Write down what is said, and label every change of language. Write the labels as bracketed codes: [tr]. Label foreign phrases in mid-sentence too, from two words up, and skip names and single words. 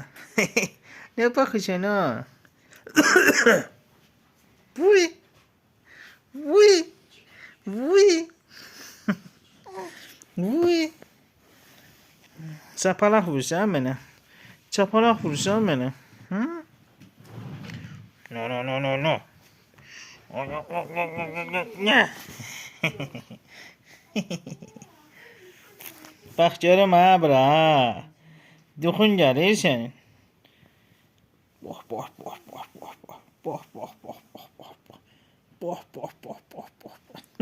[az] Ne bakışın ha? Vuy. Vuy. Vuy. Vuy. Çapalaq vursan mənə. Çapalaq vursan mənə. Hı? [en] No no no no no. [az] Ne? Bax görüm ha bura. Duxun gəlir sənin. Bax bax bax bax bax bax. Bax bax bax bax bax bax. Bax bax bax bax bax bax.